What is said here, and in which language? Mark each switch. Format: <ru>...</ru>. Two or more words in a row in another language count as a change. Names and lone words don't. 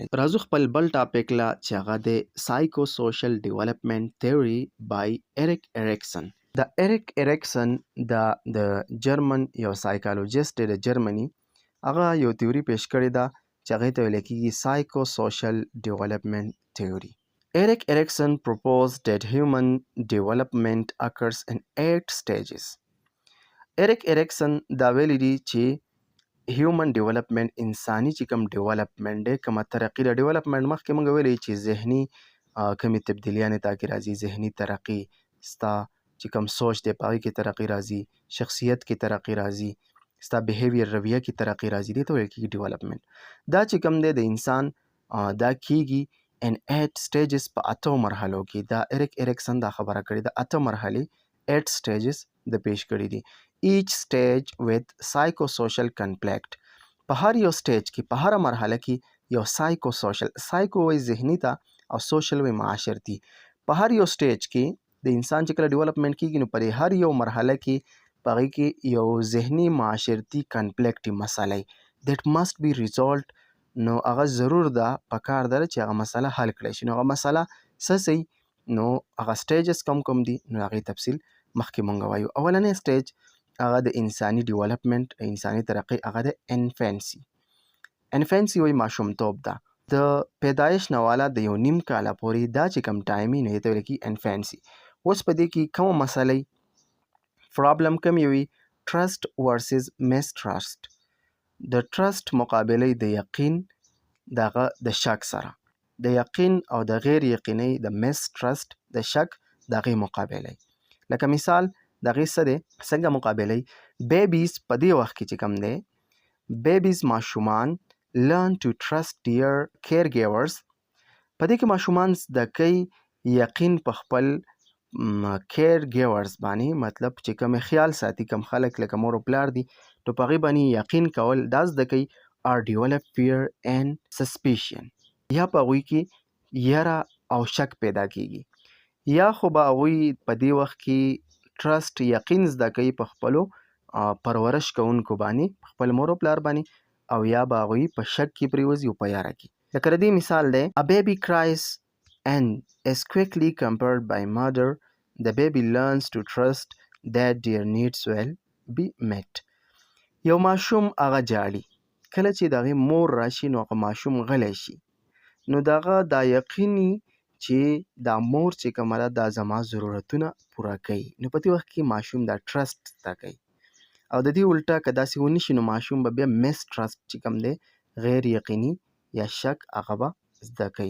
<ps>راځو خپل بل ټاپک له چې هغه دی</ps> <en>psycho social development theory by Erik Erikson.</en> <ps>د اریک اریکسن د جرمن یو سایکالوجیسټ دی د جرمني، هغه یو تیوري پیش کړې ده چې هغې ته ویلی کېږي</ps> <en>psycho social development theory. Erik Erikson proposed that human development occurs in 8 stages.</en> <ps>اریک اریکسن دا ویلی دی چې</ps> <en>human development,</en> <ps>انساني چې کوم ډیولپمنټ دی، کومه ترقي د ډیولپمنټ مخکې موږ ویلی چې ذهني کومې تبدیلیانې تا کې راځي، ذهني ترقي، ستا چې کوم سوچ دی په هغې کې ترقي راځي، شخصیت کې ترقي راځي، ستا بیهیویر رویه کې ترقي راځي، دې ته ویل کېږي ډیولپمنټ. دا چې کوم دی د انسان دا کېږي</ps> <en>in 8 stages،</en> <ps>په 8 مرحلو کې. دا اریک اریکسن دا خبره کړې ده، 8 مرحلې</ps> <en>8 stages</en> <ps>د پیش کړي دي.</ps> <en>each stage with psychosocial conflict،</en> <ps>په هر یو سټیج کې، په هره مرحله کې یو</ps> <en>psycho social,</en> <ps>سایکو وایي ذهني ته او سوشل وایي معاشرتي. په هر یو سټیج کې د انسان چې کله ډیولپمنټ کېږي نو په هر یو مرحله کې په هغې کې یو ذهني معاشرتي کنفلیکټ مسله</ps> <en>that must be resolved،</en> <ps>نو هغه ضرور ده، پکار ده چې هغه مسله حل کړی شي. نو هغه مسله څه سي، نو هغه سټیجز کوم دي نو هغې تفصیل مخکې مونږ وایو. اولنی سټیج هغه د انساني ډیولپمنټ، انساني ترقي، هغه د انفینسي. انفینسي وایي ماشومتوب ده، د پیدایش نه والا د یو نیم کاله پورې دا چې کوم ټایم وي نو دې ته ویل کېږي انفینسي. اوس په دې کې کومه مسله پرابلم کوم وي؟</ps> <en>trust versus mistrust.</en> <ps>د ټرست مقابله د یقین دغه د شک سره، د یقین او د غیر یقیني د mistrust د شک دغه مقابله. لکه مثال دغه څه دی، څنګه مقابله؟ بیبیز په دې وخت کې چې کوم دی، بیبیز ماشومان</ps> <en>learn to trust their caregivers.</en> <ps>په دې کې ماشومان زده کوي یقین په خپل caregivers باندې، مطلب چې کوم خیال ساتي، کوم خلک لکه مور او پلار دي، نو په هغې باندې یقین کول دا زده کوي.</ps> <en>or develop fear and suspicion.</en> <ps>یا په هغوی کې یره او شک پیدا کیږي. یا خو به هغوی په دې وخت کې ټرست یقین زده کوي په خپلو پرورش کوونکو باندې، خپل مور او پلار باندې، او یا به هغوی په شک کې پرېوځي او په یاره کې. لکه د دې مثال دی،</ps> <en>a baby cries and is quickly compared by mother. The baby learns to trust that their needs will be met.</en> <ps>یو ماشوم هغه جاړي، کله چې د هغې مور راشي نو هغه ماشوم غلی شي، نو د هغه دا یقیني چې دا مور چې کومه ده دا زما ضرورتونه پوره کوي، نو په دې وخت کې ماشوم دا ټرست زده کوي. او د دې الټا که داسې ونه شي نو ماشوم به بیا mistrust چې کوم دی، غیر یقیني یا شک هغه به زده کوي.</ps>